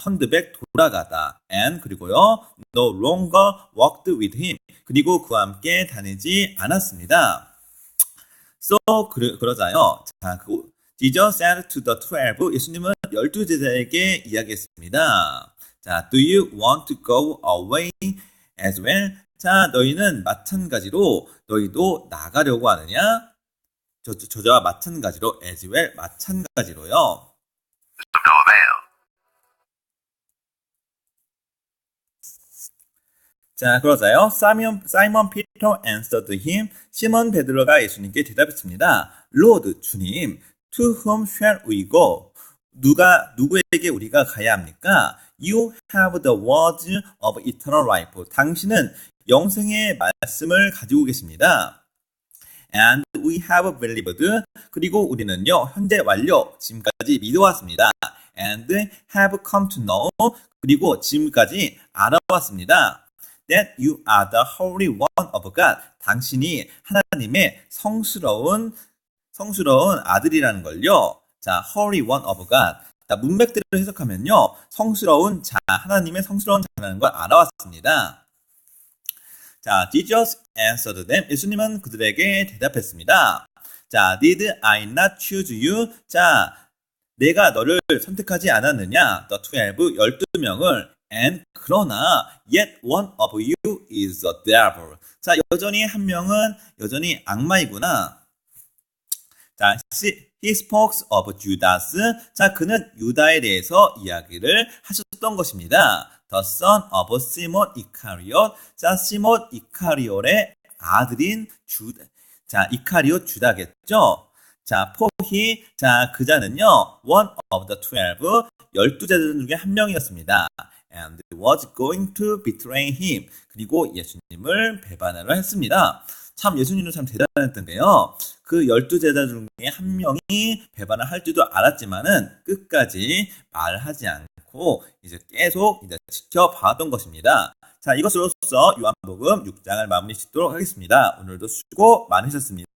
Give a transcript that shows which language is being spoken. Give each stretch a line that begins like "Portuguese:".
English: turned back,
Korean: 돌아가다.
English: And,
Korean: 그리고요,
English: no longer walked with him.
Korean: 그리고 그와 함께 다니지 않았습니다. So, 그러자요.
English: 자, Jesus said to the 12,
Korean: 예수님은 12제자에게 이야기했습니다.
English: 자, do you want to go away as well?
Korean: 자, 너희는 마찬가지로 너희도 나가려고 하느냐? 저와 마찬가지로
English: as well,
Korean: 마찬가지로요.
English: of no avail.
Korean: 자, 그러자요.
English: Simon Peter answered him.
Korean: 시몬 베드로가 예수님께 대답했습니다.
English: Lord, 주님, to whom shall we go?
Korean: 누구에게 우리가 가야 합니까?
English: You have the words of eternal life.
Korean: 당신은 영생의 말씀을 가지고 계십니다.
English: And we have believed.
Korean: 그리고 우리는요, 현재 완료, 지금까지 믿어왔습니다.
English: And have come to know.
Korean: 그리고 지금까지 알아왔습니다.
English: That you are the Holy One of God.
Korean: 당신이 하나님의 성스러운 아들이라는 걸요.
English: 자, Holy One of God.
Korean: 자, 문맥대로 해석하면요, 성스러운 자, 하나님의 성스러운 자라는 걸 알아왔습니다.
English: 자, Jesus answered them.
Korean: 예수님은 그들에게 대답했습니다.
English: 자, Did I not choose you?
Korean: 자, 내가 너를 선택하지 않았느냐?
English: The 12명을. And 그러나 yet one of you is a devil.
Korean: 자, 여전히 한 명은 여전히 악마이구나.
English: 자, he spoke of Judas.
Korean: 자, 그는 유다에 대해서 이야기를 하셨던 것입니다.
English: The son of Simon Iscariot.
Korean: 자, 시몬 이카리ot의 아들인 주다. 자, 이카리ot 주다겠죠. 자, 포히. 자, 그자는요,
English: one of the 12
Korean: 제자들 중에 한 명이었습니다.
English: And was going to betray him.
Korean: 그리고 예수님을 배반하려 했습니다. 참 예수님은 참 대단했던 게요. 그 12제자 중에 한 명이 배반을 할 줄도 알았지만은 끝까지 말하지 않고 이제 계속 지켜봤던 것입니다. 자, 이것으로써 요한복음 6장을 마무리 짓도록 하겠습니다. 오늘도 수고 많으셨습니다.